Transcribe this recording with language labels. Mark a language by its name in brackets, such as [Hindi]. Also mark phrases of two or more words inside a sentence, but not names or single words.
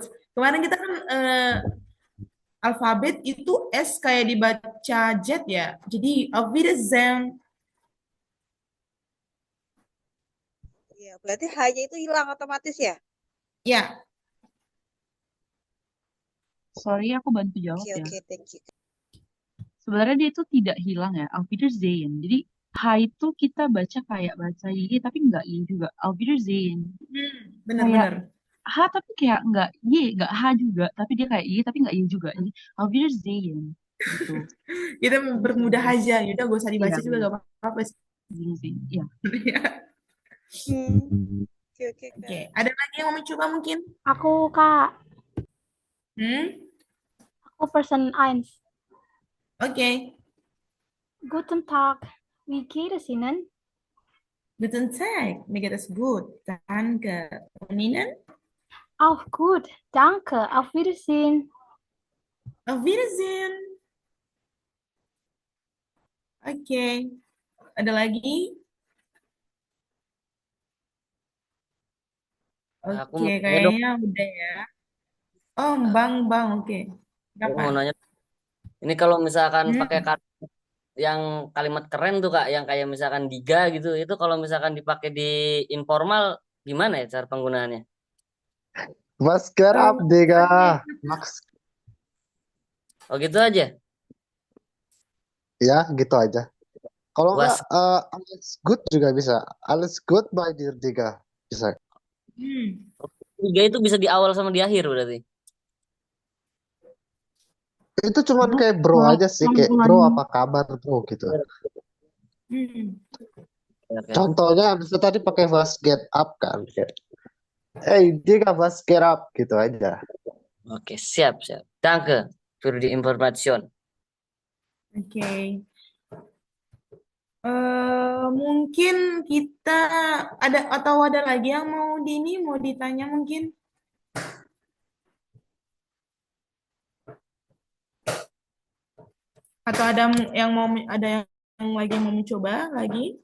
[Indonesian] Kemarin kita kan alfabet itu S kayak dibaca Z ya. Jadi [German] auf Wiedersehen. [Indonesian] Iya, berarti H-nya itu hilang otomatis ya. Ya. Sorry, aku bantu jawab Oke, ya. oke, [English] thank you. [Indonesian] Sebenarnya dia itu tidak hilang ya, [German] Auf Wiedersehen. [Indonesian] Jadi H itu kita baca kayak baca Y tapi nggak Y juga. [German] Auf Wiedersehen. [Indonesian] Kayak Bener-bener. H tapi kayak nggak Y, nggak H juga. Tapi dia kayak Y tapi nggak Y juga. Jadi [German] Auf Wiedersehen. [Indonesian] Gitu. Kita bermudah aja. Yaudah gak usah dibaca Iya, juga gak apa-apa sih. Gini sih. Iya. Oke, oke, Kak. Oke, ada lagi yang mau mencoba mungkin? Aku, Kak. Hmm? Aku person 1. Oke. [German] Guten Tag, wie geht es Ihnen? Guten Tag, mir geht es gut. Danke. Und Ihnen? Auch gut, danke. Auf Wiedersehen. Auf Wiedersehen. [Indonesian] Oke. Ada lagi? Aku Oke, mau nanya dong. kayaknya udah ya. Oh, Bang, oke. Aku Kenapa? mau nanya. Ini kalau misalkan Hmm? pakai kata yang kalimat keren tuh Kak, yang kayak misalkan diga gitu, itu kalau misalkan dipakai di informal gimana ya cara penggunaannya? [German] Was geht ab, Digga? Max. [Indonesian] Oh gitu aja. Ya, gitu aja. Kalau Was enggak, [German] alles good [Indonesian] juga bisa. [English] Alles good, my dear Digga. [Indonesian] Bisa. diga itu bisa di awal sama di akhir berarti. Itu cuman kayak bro aja sih. Kayak bro, apa kabar bro gitu. Oke. Contohnya bisa tadi pakai [German] was get up [Indonesian] kan. Kayak, [German] hey, Digga, was get up. [Indonesian] Gitu aja. Oke, siap. [German] Danke für die Information. [Indonesian] Oke. Mungkin kita ada lagi yang mau ditanya mungkin? Atau ada yang lagi yang mau mencoba lagi?